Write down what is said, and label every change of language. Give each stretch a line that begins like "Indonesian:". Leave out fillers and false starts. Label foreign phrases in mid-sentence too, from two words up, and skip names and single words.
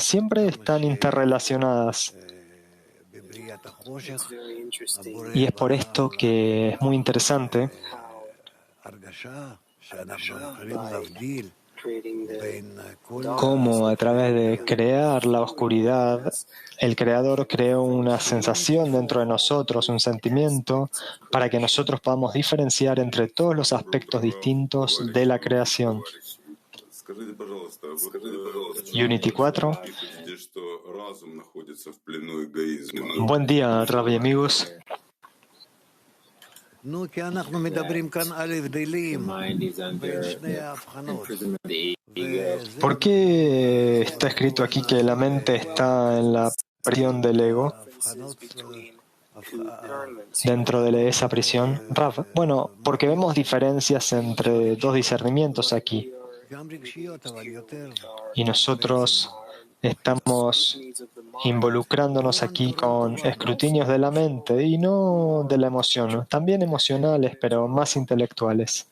Spanish: Siempre están interrelacionadas. Y es por esto que es muy interesante cómo a través de crear la oscuridad, el Creador creó una sensación dentro de nosotros, un sentimiento, para que nosotros podamos diferenciar entre todos los aspectos distintos de la creación. Unity 4. Buen día, Rabbi amigos.
Hebrew: נו, כי אנחנו מדברים כאן על הבדלים
English: The mind is
Hebrew: בין
English: under
Hebrew: שני
English: the
Hebrew: ההבחנות.
English: imprisonment of the ego.
Spanish: ¿Por qué está escrito aquí que la mente está en la prisión del ego, dentro de esa prisión? Rav, bueno, porque vemos diferencias entre dos discernimientos aquí. Y nosotros estamos involucrándonos aquí con escrutinios de la mente y no de la emoción, también emocionales, pero más intelectuales.